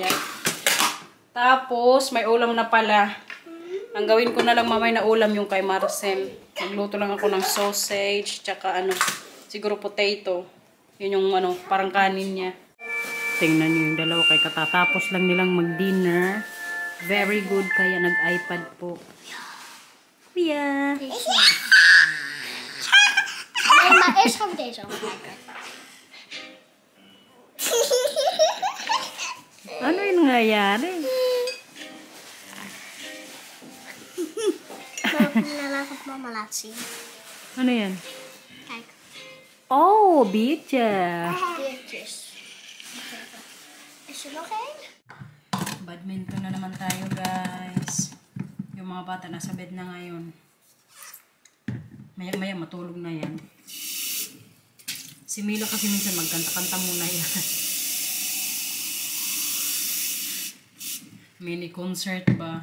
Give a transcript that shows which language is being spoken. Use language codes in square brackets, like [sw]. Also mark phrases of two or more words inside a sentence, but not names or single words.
[tl] Tapos, may ulam na pala. Ang gawin ko na lang mamaya na ulam yung kay Marcel. Magluto lang ako ng sausage, tsaka ano, siguro potato. Yun yung ano, parang kanin niya. Tingnan niyo yung dalawa kay katatapos lang nilang mag-dinner. [en] Very good, [tl] kaya nag-iPad po. Kuya! [nl] Maar eerst gaan we deze allemaal kijken. [tl] Ano yung nangyayari? [nl] Laat ik mama laten zien. [tl] Ano yan? [nl] Kijk. Oh, beertje. Beertjes. Is er nog één? [tl] Badminton na naman tayo, guys. Yung mga bata nasa bed na ngayon. Maya-maya matulog na yan. Si Mila kasi minsan magkanta-kanta muna yan. [en] Mini concert [tl] ba?